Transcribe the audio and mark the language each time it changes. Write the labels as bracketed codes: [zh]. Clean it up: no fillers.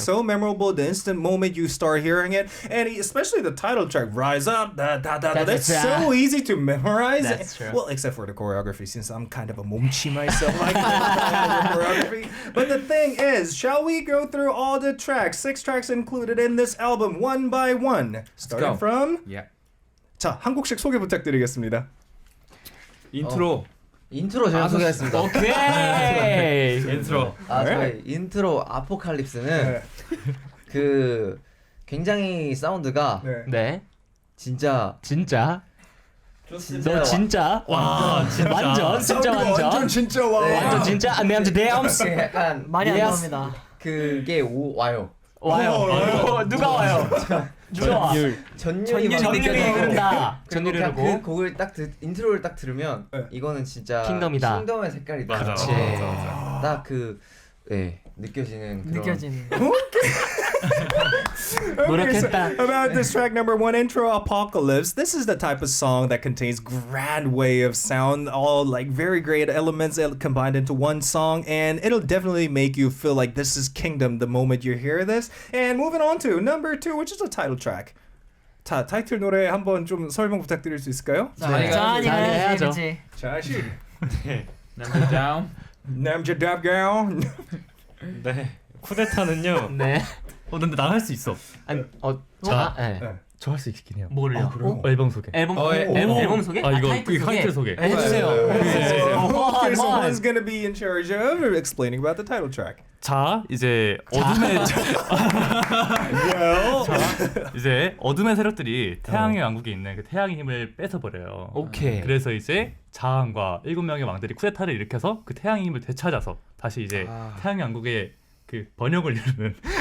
[en] so memorable the instant moment you start hearing it, and especially the title track, Rise Up, that's so easy to memorize. That's true. Well, except for the choreography, since I'm kind of a momchi myself, like the choreography. But the thing is, shall we go through all the tracks, 6 tracks included in this album, one by one? Starting go. from... Yeah. [ko] 자, 한 곡씩 소개 부탁드리겠습니다. 인트로. 인트로 제가 소개하겠습니다. 오케이. 인트로. 저희 인트로 아포칼립스는 그 굉장히 사운드가 네. 진짜 너 진짜? 와, 진짜. 완전 진짜 완전 진짜 와. 완전 진짜 남자다움. 약간 많이 안 [en] Yes. [ko] 나옵니다. 그게 와요. 와요. 누가 와요? 누가 와? 전율이 막 전율이 느껴지고. 흐른다. 그리고 전율이 그냥 그 흐르고. 곡을 인트로를 딱 들으면 네. 이거는 진짜 킹덤이다. 킹덤의 색깔이다. 맞아. 그치. 딱 느껴지는 그런. 느껴지는. [en] Okay, so about this track number 1, Intro Apocalypse. This is the type of song that contains grand way of sound, all very great elements combined into one song, and it'll definitely make you feel like this is Kingdom the moment you hear this. And moving on to number 2, which is a title track. [ko] 자, 타이틀 노래 한번 좀 설명 부탁드릴 수 있을까요? 자니가 해야죠. 해야지. 자시. 남자다운. 남자답가요. 네. 쿠데타는요. 네. 근데 나 할 수 있어. 아니, 네. 저 할 수 있긴 해요. 뭐를요? 앨범 소개. 앨범 소개? 이거 타이틀 타이틀 소개. 해주세요. [en] Okay, so one's gonna be in charge of explaining about the title track. [ko] 자, 이제 어둠의 이제 어둠의 세력들이 태양의 왕국에 있는 그 태양의 힘을 뺏어 버려요. 오케이. 그래서 이제 자한과 7명의 왕들이 쿠데타를 일으켜서 그 태양의 힘을 되찾아서 다시 이제 태양의 왕국의 그 번영을 이루는